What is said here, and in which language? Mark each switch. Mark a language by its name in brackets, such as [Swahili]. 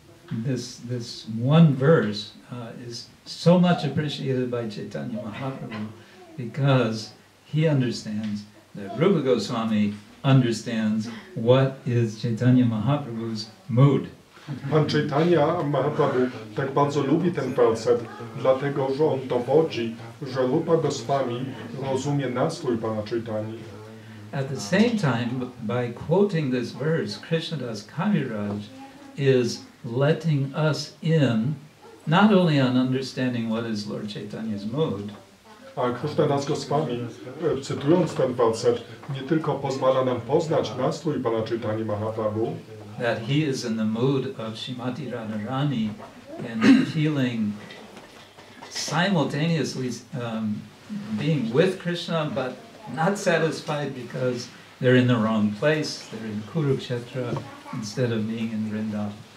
[English] This one verse is so much appreciated by Chaitanya Mahaprabhu because he understands that Rupa Goswami understands what is Chaitanya Mahaprabhu's mood. [Polish] Pan Chaitanya Mahaprabhu tak bardzo lubi ten werset, dlatego że on dowodzi, że Rupa Goswami rozumie nastrój Pana Chaitanya. [English] At the same time, by quoting this verse, Krishnadas Kaviraj is letting us in not only on understanding what is Lord Chaitanya's mood, [Polish] A Krishnadas Goswami, cytując ten werset, nie tylko pozwala nam poznać nastrój Pana Chaitanya Mahaprabhu, [English] that he is in the mood of Srimati Radharani and feeling simultaneously being with Krishna but not satisfied because they're in the wrong place, they're in Kurukshetra instead of being in Vrindavan.